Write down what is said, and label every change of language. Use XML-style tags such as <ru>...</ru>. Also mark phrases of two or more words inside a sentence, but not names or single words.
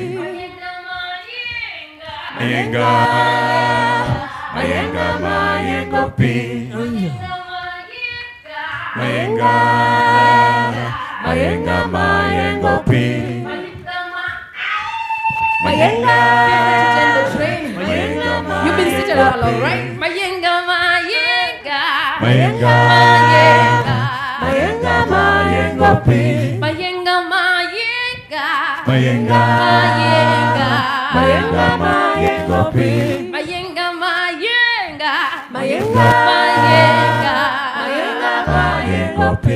<luo>Mayenga mayengo pi. Mayenga mayengo pi. Mayenga.</luo> <en>You've been sitting all along, right?</en> <luo>Mayenga. Mayenga mayengo pi. Mayenga. Mayenga mayengo pi. Mayenga. Mayenga mayengo pi.</luo>